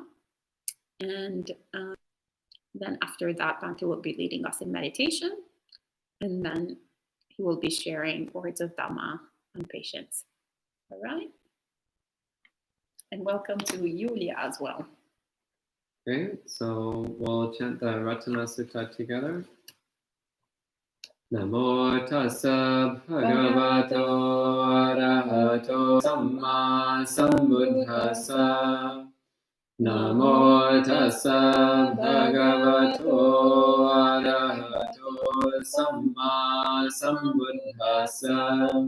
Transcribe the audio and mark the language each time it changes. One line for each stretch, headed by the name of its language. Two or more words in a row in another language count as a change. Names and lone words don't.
English: And then after that, Bhante will be leading us in meditation. And then he will be sharing words of Dhamma on patience. All right? And welcome to Yulia as well. Okay, so we'll chant the Ratana Sutta together.
Pali: Namo tassa bhagavato arahato samma sambuddhassa. Namo tassa bhagavato arahato samma sambuddhassa.